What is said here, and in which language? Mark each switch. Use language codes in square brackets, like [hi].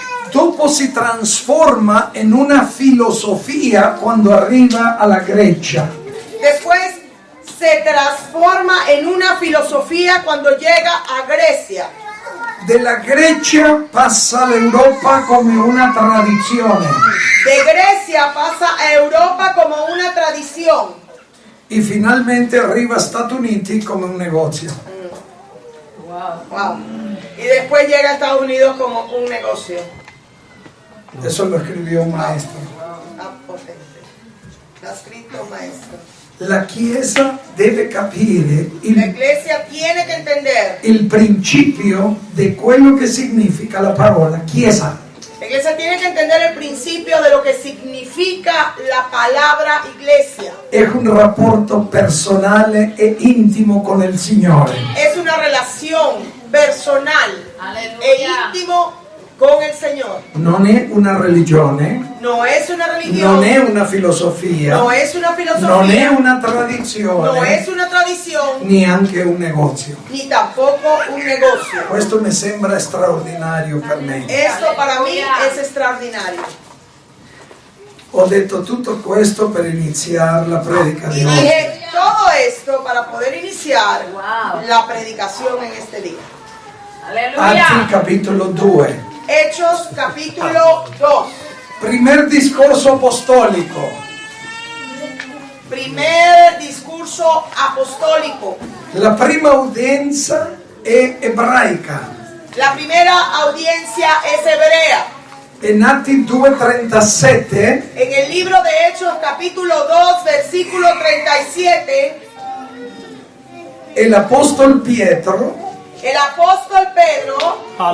[it] Dopo si trasforma in una filosofia quando arriva alla Grecia. [es] Después se transforma en una filosofía cuando llega a Grecia. [it] Della Grecia passa all'Europa come una tradizione [es] De Grecia pasa a Europa como una tradición. [it] e finalmente arriva a Stati Uniti come un negozio. Wow. [es] Y después llega a Estados Unidos como un negocio. Eso lo scrivió un maestro. [it] Ah, potente. L'ha scritto un maestro. La Chiesa deve capire [es] La iglesia tiene que entender. [it] il principio di quello che significa la parola Chiesa. [es] La iglesia tiene que entender el principio de lo que significa la palabra iglesia. [it] È un rapporto personale e intimo con il Signore. [es] Es una relación personal Aleluya. e íntimo con el Señor. [it] Non è una religione, [es] No es una religión. [it] non è una filosofia, [es] No es una filosofía. [it] non è una [es] No [it] tradizione, [es] es una tradición. [it] neanche un negozio. [es] Ni tampoco un negocio. [it] Questo mi sembra straordinario per me. [es] Esto para mí es extraordinario. [it] Ho detto tutto questo per iniziare la predica [es] Y [it] di oggi. [es] dije todo esto para poder iniciar Wow. la predicación en este día. [it] Atti [es] Aleluya. [it] capitolo 2. [es] Hechos capítulo 2. Primer [it] discorso apostolico. [es] Primer discurso apostólico. [it] La prima udienza è ebraica. [es] La primera audiencia es hebrea. [it] In Atti 2:37 [es] En el libro de Hechos capítulo 2 versículo 37, [it] l'apostolo Pietro [es] el apóstol Pedro